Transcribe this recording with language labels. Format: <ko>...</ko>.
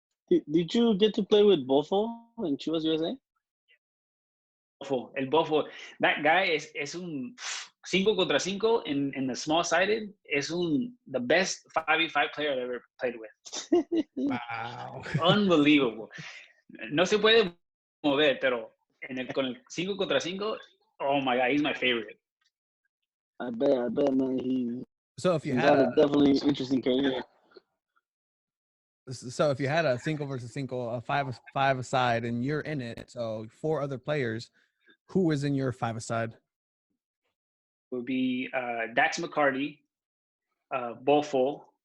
<en>Did you get to play with Bofo in Chivas USA? El Bofo, that guy</en> <es>es un 5 contra 5</es> <en>in the small sided.</en> <es>Es</es> <en>the best 5v5 player I've ever played with. Wow. Unbelievable.</en> <es>No se puede mover, pero con el 5 contra 5,</es> <en>oh my God, he's my favorite. I bet, man. So if you had a definitely interesting career. So if you had a 5 versus 5, a 5-a-side, and you're in it, so 4 other players, who is in your 5-a-side? Would be Dax McCarty, Bofo.</en>